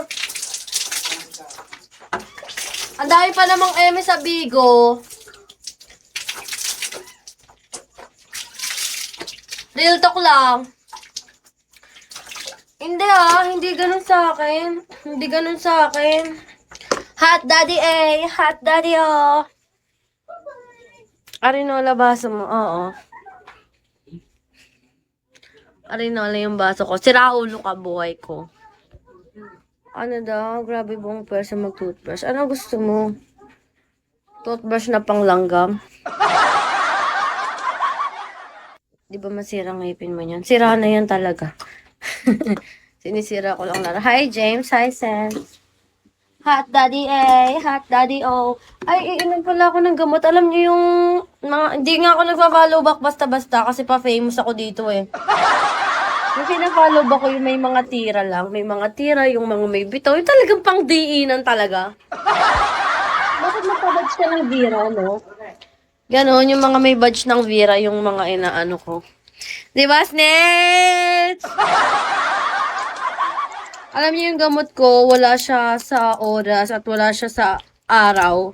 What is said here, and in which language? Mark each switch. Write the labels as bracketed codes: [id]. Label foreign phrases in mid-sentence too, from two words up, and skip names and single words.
[tl] Ang dami pa namang eme sa Bigo. [en] Real talk [tl] lang. Hindi hindi ganun sa akin. Hindi ganun sa akin. [en] Hot daddy A, hot daddy O. [tl] Arinola baso mo, oo. Arinola yung baso ko. Sira ulo ka, buhay ko. Ano daw? Grabe buong pwersa mag-toothbrush. Ano gusto mo? Toothbrush na panglanggam? Di ba masira ang ngipin mo yan? Sira na yan talaga. Sinisira ko lang na. Hi, James. Hi, Sense. [en] Hot Daddy A, Hot Daddy O. [tl] Ay, iinom pala ako ng gamot. Alam niyo yung mga, hindi nga ako nagpa- [en] follow back [tl] basta-basta kasi pa-famous ako dito eh. Yung pina- [en] follow back [tl] ko yung may mga tira lang. May mga tira, yung mga may bitaw. Yung talagang pang-diinan talaga. Bakit napabadge ka ng Vira, no? Ganon, yung mga may badge ng Vira, yung mga inaano ko. Diba, Snitch? Alam niyo yung gamot ko, wala siya sa oras at wala siya sa araw.